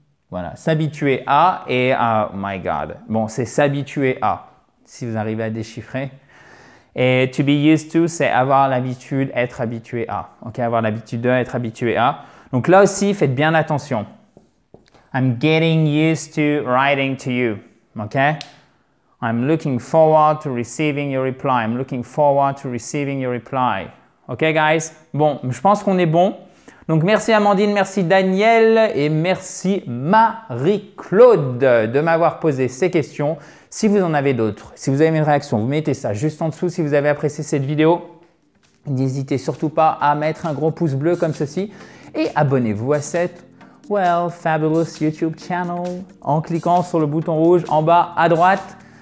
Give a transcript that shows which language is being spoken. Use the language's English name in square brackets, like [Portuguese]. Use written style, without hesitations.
[French] Voilà, s'habituer à et [English] oh my God. [French] Bon, c'est s'habituer à. Si vous arrivez à déchiffrer. Et to be used to, c'est avoir l'habitude, être habitué à. Ok, avoir l'habitude de, être habitué à. Donc là aussi, faites bien attention. [English] I'm getting used to writing to you. Ok? I'm looking forward to receiving your reply. I'm looking forward to receiving your reply. Ok, guys? [French] Bon, je pense qu'on est bon. Donc, merci Amandine, merci Daniel et merci Marie-Claude de m'avoir posé ces questions. Si vous en avez d'autres, si vous avez une réaction, vous mettez ça juste en dessous. Si vous avez apprécié cette vidéo, n'hésitez surtout pas à mettre un gros pouce bleu comme ceci et abonnez-vous à cette [English] fabulous YouTube channel [French] en cliquant sur le bouton rouge en bas à droite.